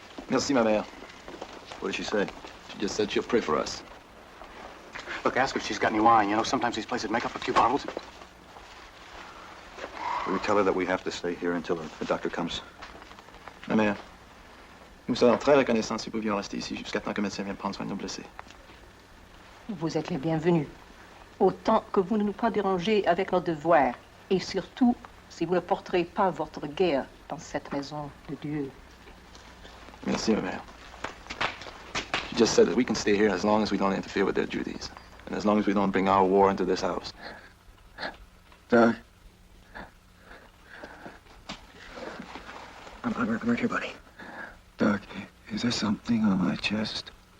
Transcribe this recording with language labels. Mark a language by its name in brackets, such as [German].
[French] Merci, ma mère. [English] What did she say? She just said she'll pray for us. Look, ask her if she's got any wine. You know, sometimes these places make up a few bottles. We tell her that we have to stay here until the doctor comes. [French] Ma mère, nous serons très reconnaissants si vous pouvions rester ici jusqu'à temps que le médecin vienne prendre soin de nos blessés. Vous êtes les bienvenus. Autant que vous ne nous pas dérangez avec nos devoirs. Et surtout, si vous ne porterez pas votre guerre dans cette maison de Dieu. Merci, ma mère. [English] She just said that we can stay here as long as we don't interfere with their duties. And as long as we don't bring our war into this house. Doug. I'm right here, buddy. Doug, is there something on my chest?